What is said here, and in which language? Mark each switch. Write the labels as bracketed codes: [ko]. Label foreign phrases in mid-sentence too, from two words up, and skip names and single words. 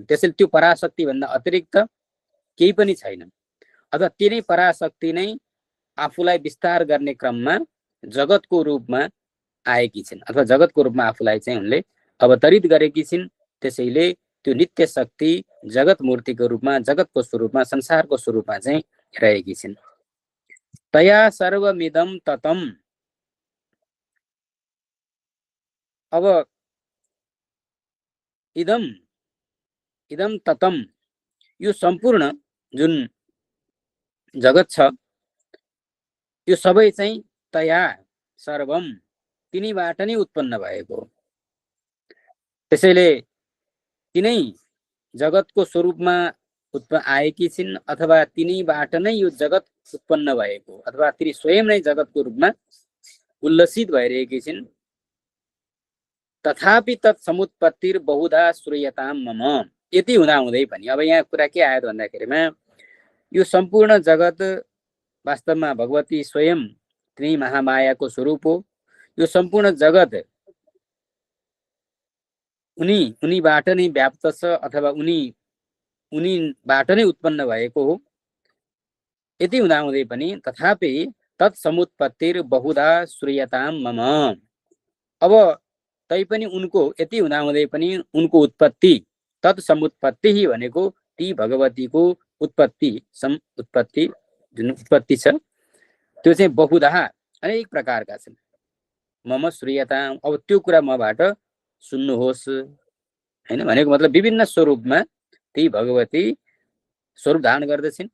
[ne] त्यसैले त्यो पराशक्ति भन्दा अतिरिक्त केही पनि छैन, अथवा तिनै पराशक्ति नै आफूलाई विस्तार गर्ने क्रममा जगतको रूपमा आएकी छिन्, अथवा जगतको रूपमा आफूलाई चाहिँ उनले अवतरित गरेकी छिन्। त्यसैले त्यो नित्य शक्ति जगत मूर्तिको रूपमा, जगतको स्वरूपमा, संसारको स्वरूपमा चाहिँ रहेकी छिन्। [sa] तया सर्वमिदं ततं, अब इदम ततं, [ne] यो सम्पूर्ण जुन जगत छ यो सबै चाहिँ [sa] तया सर्वम, [ne] तिनीबाट नै उत्पन्न भएको। त्यसैले तिनै जगतको स्वरूपमा आएकी छिन्, अथवा तिनीबाट नै यो जगत उत्पन्न भएको, अथवा तिनी स्वयं नै जगतको रूपमा उल्लसित भइरहेकी छिन्। [sa] तथापि तत् समुत्पत्तिर बहुधा श्रूयतां मम। [ne] यति हुँदाहुँदै पनि अब यहाँ कुरा के आयो भन्दाखेरिमा यो सम्पूर्ण जगत वास्तवमा भगवती स्वयं तिनै महामायाको स्वरूप हो। यो सम्पूर्ण जगत उनीबाट नै व्याप्त छ, अथवा उनीबाट नै उत्पन्न भएको हो। यति हुँदाहुँदै पनि [sa] तथापि तत् समुत्पत्तिर बहुधा श्रूयतां मम, [ne] अब तैपनि उनको यति हुँदाहुँदै पनि उनको उत्पत्ति, [sa] तत् समुत्पत्ति [ne] भनेको ती भगवतीको उत्पत्ति, समुत्पत्ति जुन उत्पत्ति छ त्यो चाहिँ बहुधा अनेक प्रकारका छन्। [sa] मम श्रूयता, [ne] अब त्यो कुरा मबाट सुन्नुहोस् हैन भनेको मतलब विभिन्न स्वरूपमा ती भगवती स्वरूप धारण गर्दछिन्।